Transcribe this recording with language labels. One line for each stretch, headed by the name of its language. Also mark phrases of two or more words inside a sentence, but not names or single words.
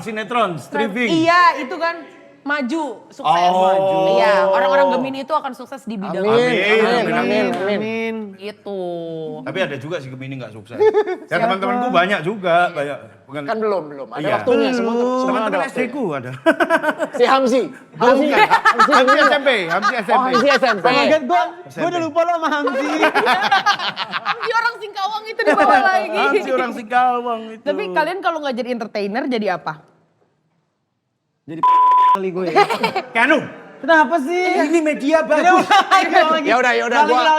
Indonesian: Sinetron, striving. Iya, itu kan maju, sukses. Oh. Maju. Iya, orang-orang Gemini itu akan sukses di bidang Amin. itu. Tapi ada juga sih Gemini nggak sukses. Ya teman-temanku banyak juga, banyak. Bukan Kan belum. Ada Iya. waktunya semua ada teman-teman waktunya. SD ku ada. Si Hamzi. Hamzi. Hamsi SMP, Hamsi Oh, SMP. Hamzi SMP.
English: Oh my god,
Indonesian: gue udah lupa lo sama Hamzi. Hamzi orang Singkawang itu di bawah lagi. Hamsi orang Singkawang itu. Tapi kalian kalau nggak jadi entertainer jadi apa? Jadi kali gue ya. Keanu, Kenapa sih? ini media bagus. Ya udah, gua